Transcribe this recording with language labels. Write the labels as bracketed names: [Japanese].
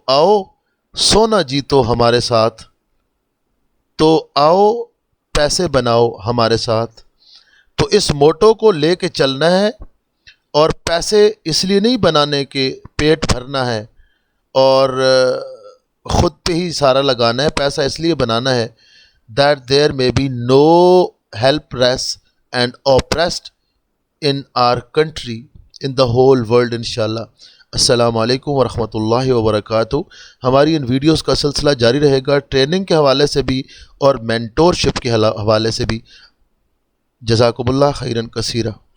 [Urdu] آؤ سونا جیتو ہمارے ساتھ. تو آؤ پیسے بناؤ ہمارے ساتھ. تو اس موٹو کو لے کے چلنا ہے، اور پیسے اس لیے نہیں بنانے کے پیٹ بھرنا ہے اور خود پہ ہی سارا لگانا ہے. پیسہ اس لیے بنانا ہے [English] that there may be no helpless and oppressed in our country, in the whole world انشاءاللہ. [Urdu] السلام علیکم ورحمۃ اللہ وبرکاتہ. ہماری ان ویڈیوز کا سلسلہ جاری رہے گا، ٹریننگ کے حوالے سے بھی اور مینٹورشپ کے حوالے سے بھی. جزاکم اللہ خیرا کثیرا.